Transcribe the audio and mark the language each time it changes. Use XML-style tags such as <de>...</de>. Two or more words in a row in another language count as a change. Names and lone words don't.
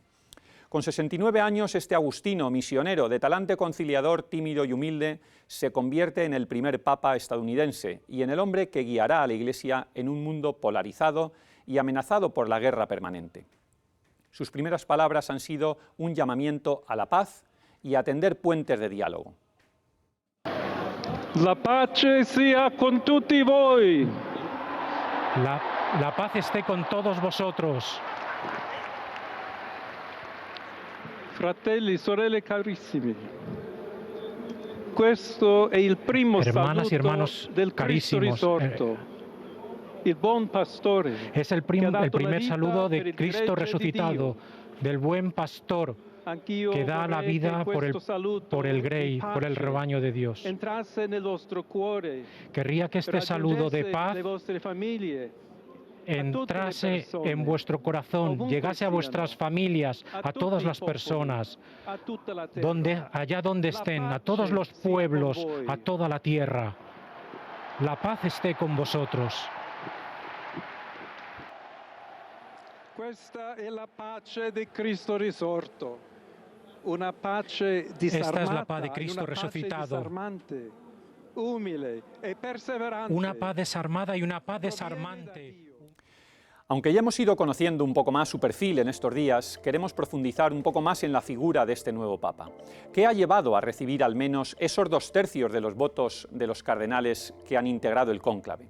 <es>Con 69 años, este agustino, misionero, de talante conciliador, tímido y humilde, se convierte en el primer papa estadounidense y en el hombre que guiará a la Iglesia en un mundo polarizado y amenazado por la guerra permanente. Sus primeras palabras han sido un llamamiento a la paz y a tender puentes de diálogo.</es> <it>La pace sia con tutti voi.</it> <es>La paz esté con todos vosotros.</es> <it>Fratelli, sorelle carissimi, questo è il primo</it> <es>Hermanas y</es> <it>saluto</it> <es>hermanos</es> <it>del Cristo</it> <es>carísimos,</es> <it>risorto, il buon pastore.</it> <es>Es el primer saludo de Cristo resucitado, del buen pastor que da la vida por el grey, por el rebaño de Dios. Querría que este saludo de paz entrase en vuestro corazón, llegase a vuestras familias, a todas las personas, allá donde estén, a todos los pueblos, a toda la tierra. La paz esté con vosotros.</es> <it>Questa è la pace di Cristo risorto, una pace disarmata,</it> <es>Esta es la paz de Cristo resucitado. Una paz desarmada y una paz desarmante. Aunque ya hemos ido conociendo un poco más su perfil en estos días, queremos profundizar un poco más en la figura de este nuevo Papa. ¿Qué ha llevado a recibir al menos esos 2/3 de los votos de los cardenales que han integrado el cónclave?</es>